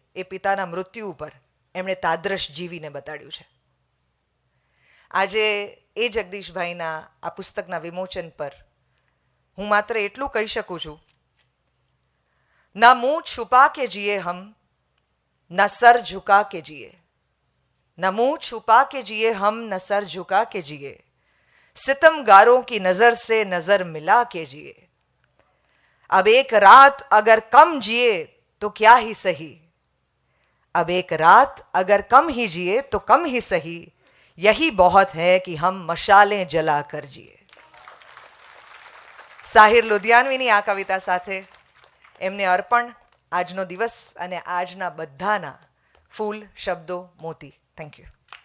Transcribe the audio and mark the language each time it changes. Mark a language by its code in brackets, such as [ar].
[gu] એ પિતાના મૃત્યુ ઉપર એમણે તાદ્રશ જીવીને બતાડ્યું છે. આજે એ જગદીશભાઈના આ પુસ્તકના વિમોચન પર હું માત્ર એટલું કહી શકું છું, [hi] ना मुंह छुपा के जिए हम, न सर झुका के जिए. न मुंह छुपा के जिए हम, न सर झुका के जिए. सितमगारों की नजर से नजर मिला के जिए. अब एक रात अगर कम जिए तो क्या ही सही. अब एक रात अगर कम ही जिए तो कम ही सही. यही बहुत है कि हम मशालें जला कर जिए. [gu] સાહિર લુધિયાનવીની આ કવિતા સાથે એમને અર્પણ આજનો દિવસ અને આજના બધાના ફૂલ, શબ્દો, મોતી. Thank you.